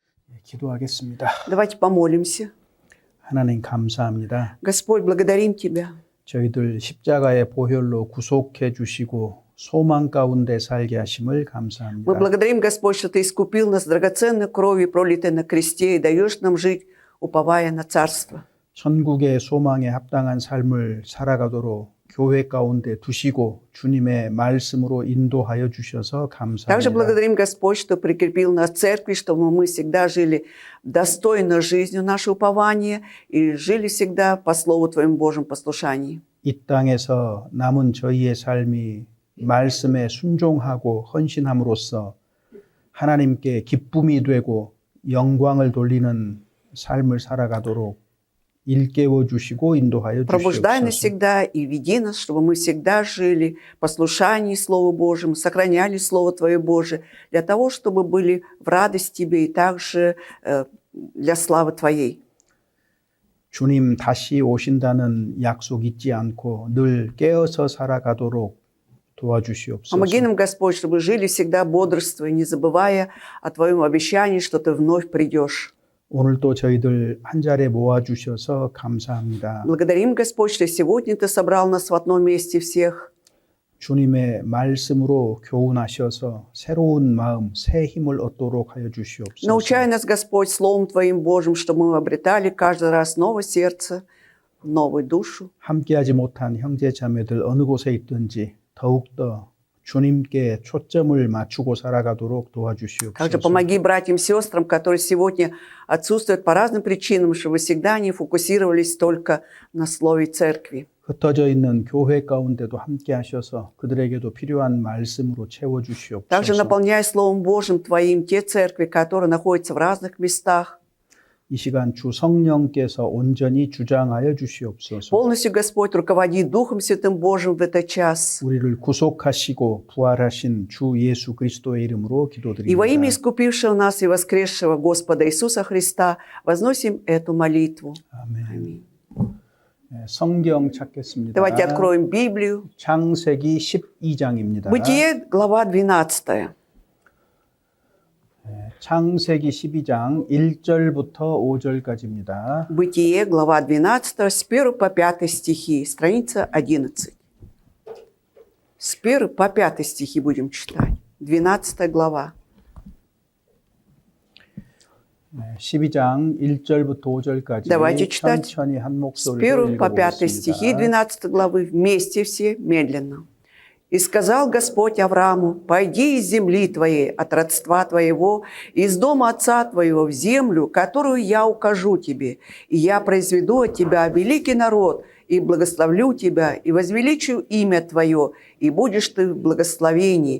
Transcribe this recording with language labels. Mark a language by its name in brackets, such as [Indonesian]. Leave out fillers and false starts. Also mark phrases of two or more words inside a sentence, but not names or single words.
[Korean] 기도하겠습니다. [Russian] Давайте помолимся. [Korean] 하나님 감사합니다. [Russian] Господь, благодарим Тебя. [Korean] 저희들 십자가의 보혈로 구속해 주시고 소망 가운데 살게 하심을 [Russian] Мы [Korean] 감사합니다. [Russian] благодарим, Господь, что Ты искупил нас драгоценной кровью, пролитой на кресте, и даешь нам жить, уповая на Царство. [Korean] 천국의 소망에 합당한 삶을 살아가도록 교회 가운데 두시고 주님의 말씀으로 인도하여 주셔서 [Russian] Также [Korean] 감사합니다. [Russian] благодарим, Господь, что прикрепил нас в церкви, чтобы мы всегда жили достойно жизнью, наше упование, и жили всегда по Слову Твоему Божьему послушании. [Korean] 이 땅에서 남은 저희의 삶이 말씀에 순종하고 헌신함으로써 하나님께 기쁨이 되고 영광을 돌리는 삶을 살아가도록 일깨워 주시고 인도하여 [Russian] Пробуждай нас [Korean] 주시옵소서. [Russian] всегда и веди нас, чтобы мы всегда жили в послушании Слову Божьему, сохраняли Слово Твое Божие, для того, чтобы были в радость Тебе и также для славы Твоей. [Korean] 주님 다시 오신다는 약속 잊지 않고 늘 깨어서 살아가도록 도와주시옵소서. [Russian] Помоги нам, Господь, чтобы жили всегда бодрствуя, не забывая о Твоем обещании, что Ты вновь придешь. [Korean] 오늘도 저희들 한 자리에 모아주셔서 감사합니다. [Russian] Благодарим, Господь, что сегодня Ты собрал нас в одном месте всех. [Korean] 주님의 말씀으로 교훈하셔서 새로운 마음, 새 힘을 얻도록 하여 주시옵소서. [Russian] Научай нас, Господь, Словом Твоим Божьим, чтобы мы обретали каждый раз новое сердце, новую душу. [Korean] 함께하지 못한 형제 자매들 어느 곳에 있든지 더욱더 주님께 초점을 맞추고 살아가도록 [Russian] Также [Korean] 도와주시옵소서. [Russian] помоги братьям и сестрам, которые сегодня отсутствуют по разным причинам, чтобы всегда они фокусировались только на Слове Церкви. [Korean] 흩어져 있는 교회 가운데도 함께 하셔서 그들에게도 필요한 말씀으로 채워 [Russian] Также [Korean] 주시옵소서. [Russian] наполняй Словом Божьим Твоим те церкви, которые находятся в разных местах. [Korean] 이 시간 주 성령께서 온전히 주장하여 주시옵소서. [Russian] Полностью, Господь, руководи Духом Святым Божьим в этот час. [Korean] 우리를 구속하시고 부활하신 주 예수 그리스도의 이름으로 [Russian] И во имя [Korean] 기도드립니다. [Russian] искупившего нас и воскресшего Господа Иисуса Христа возносим эту молитву. [Korean] 아멘. [Russian] Аминь. [Korean] 네, 성경 찾겠습니다. [Russian] Давайте откроем Библию. [Korean] 창세기 12장입니다. [Russian] Бытие, глава 12. [Korean] 창세기 12장 1절부터 5절까지입니다. [Russian] Бытие, глава 12, с 1 по 5 стихи, страница 11. С 1 по 5 стихи будем читать. 12 глава. [Korean] 12장 1절부터 5절까지 [Russian] Давайте читать [Korean] 천천히 한 [Russian] С [Korean] 목소리로 [Russian] 1 по 5 стихи [Korean] 읽어보겠습니다. [Russian] 12 главы вместе все медленно. «И сказал Господь Аврааму, пойди из земли твоей, от родства твоего, из дома отца твоего в землю, которую я укажу тебе, и я произведу от тебя великий народ, и благословлю тебя, и возвеличу имя твое, и будешь ты в благословении.